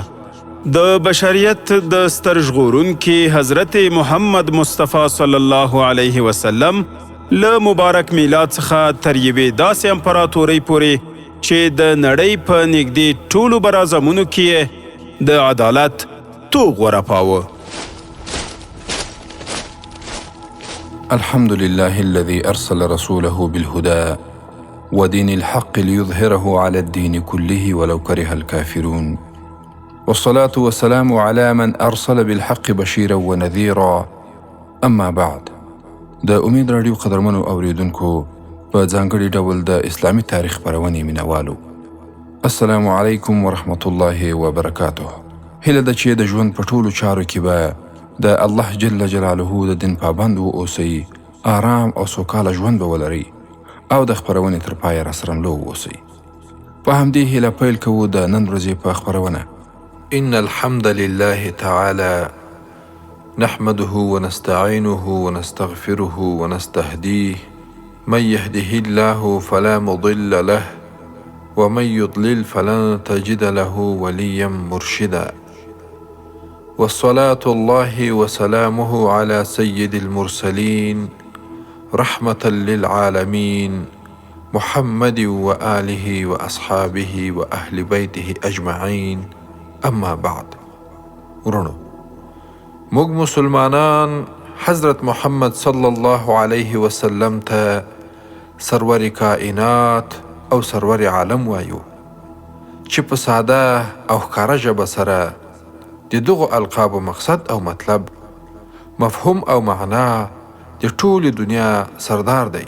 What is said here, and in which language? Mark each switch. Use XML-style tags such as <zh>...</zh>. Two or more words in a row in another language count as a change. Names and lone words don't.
<ps>د بشریت د ستر ژغورونکي حضرت محمد مصطفی</ps> <ar>صلی الله علیه وسلم</ar> <ps>له مبارک میلاد څخه تر یوې داسې امپراتورۍ پورې چې د نړۍ په نږدې ټولو براعظمونو کې د عدالت توغ ورپاوه.</ps> <ar>الحمد لله الذي أرسل رسوله بالهدى ودين الحق ليظهره على الدين كله ولو كره الكافرون، والصلاة والسلام على من أرسل بالحق بشيرا ونذيرا. أما بعد،</ar> <ps>د امید رادیو قدرمنو اوریدونکو په ځانګړي ډول د اسلامي تاریخ خپرونې مینوالو،</ps> <ar>السلام علیکم ورحمت الله وبرکاته.</ar> <ps>هیله ده چې د ژوند په ټولو چارو کې به د الله</ps> <ar>جل جلاله</ar> <ps>د دین پابند واوسئ، آرام او سوکاله ژوند به ولرئ او د خپرونې تر پایه راسره ملو واوسئ. په همدې هیله پیل کوو د نن ورځې په خپرونه.</ps> <ar>ان الحمد لله تعالى نحمده ونستعينه ونستغفره ونستهديه، من يهده الله فلا مضل له ومن يضلل فلن تجد له وليا مرشدا، والصلاة الله وسلامه على سيد المرسلين رحمة للعالمين محمد وآله وأصحابه وأهل بيته أجمعين. اما بعد،</ar> <ps>ورونو موږ مسلمانان حضرت محمد</ps> <ar>صلی الله علیه وسلم</ar> <ps>ته سرور کائنات او سرور عالم وایو، چې په ساده او ښکاره ژبه سره د دغو القابو مقصد او مطلب، مفهوم او معنا د ټولې دنیا سردار دی.</ps>